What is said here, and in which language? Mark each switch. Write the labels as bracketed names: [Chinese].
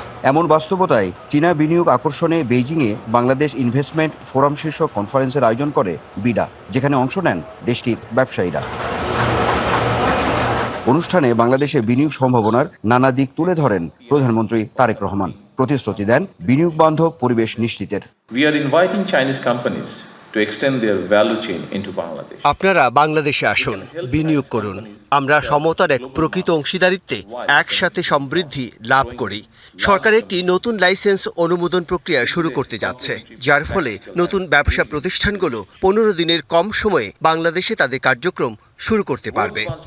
[Bangla] এমন বাস্তবতায় চীনা বিনিয়োগ আকর্ষণে বেইজিংয়ে বাংলাদেশ ইনভেস্টমেন্ট ফোরাম শীর্ষক কনফারেন্সের আয়োজন করে বিডা, যেখানে অংশ নেন দেশটির ব্যবসায়ীরা। অনুষ্ঠানে বাংলাদেশে বিনিয়োগ সম্ভাবনার নানা দিক তুলে ধরেন প্রধানমন্ত্রী তারেক রহমান। প্রতিশ্রুতি দেন বিনিয়োগ বান্ধব পরিবেশ নিশ্চিতের। [English] We are inviting Chinese companies to extend their value chain into Bangladesh. [Bangla] আপনারা বাংলাদেশে আসুন, বিনিয়োগ করুন। আমরা সমতার এক প্রকৃত অংশীদারিত্বে একসাথে সমৃদ্ধি লাভ করি। সরকার একটি নতুন লাইসেন্স অনুমোদন প্রক্রিয়া শুরু করতে যাচ্ছে, যার ফলে নতুন ব্যবসা প্রতিষ্ঠানগুলো 15 দিনের কম সময়ে বাংলাদেশে তাদের কার্যক্রম শুরু করতে পারবে।